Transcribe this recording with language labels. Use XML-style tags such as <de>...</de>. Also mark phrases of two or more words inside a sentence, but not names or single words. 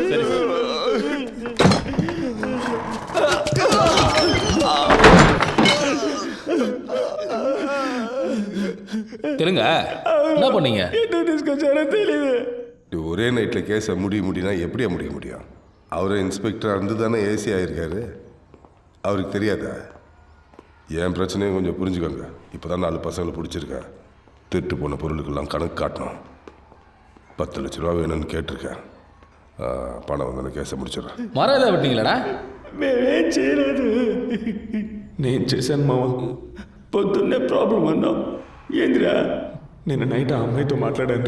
<ta>சரி சார். தெலுங்க என்ன பண்ணீங்க?</ta> <te>ఎందుకు తీసుకొచ్చారో తెలియదు.</te> <ta>ஒரே நைட்டில் கேஸை முடியும்னா எப்படியா முடிய முடியும்? அவரை இன்ஸ்பெக்டராக இருந்து தானே ஏசி ஆகியிருக்காரு. அவருக்கு தெரியாதா? என் பிரச்சனையும் கொஞ்சம் புரிஞ்சுக்கோங்க. இப்போ தான் 4 பசங்களை பிடிச்சிருக்கேன். திருட்டு போன பொருளுக்கெல்லாம் கணக்கு காட்டணும். 10 லட்ச ரூபா வேணும்னு கேட்டிருக்கேன். பணம் வந்து கேஸை முடிச்சிடுறேன். மரம் எல்லாம் வெட்டிங்களா?</ta> <te>మేమేం చేయలేదు. నేను చేశాను మామ. పొద్దున్నే ప్రాబ్లం అన్నాం. ఏందిరా? నేను నైట్ ఆ అమ్మాయితో మాట్లాడాను.</te>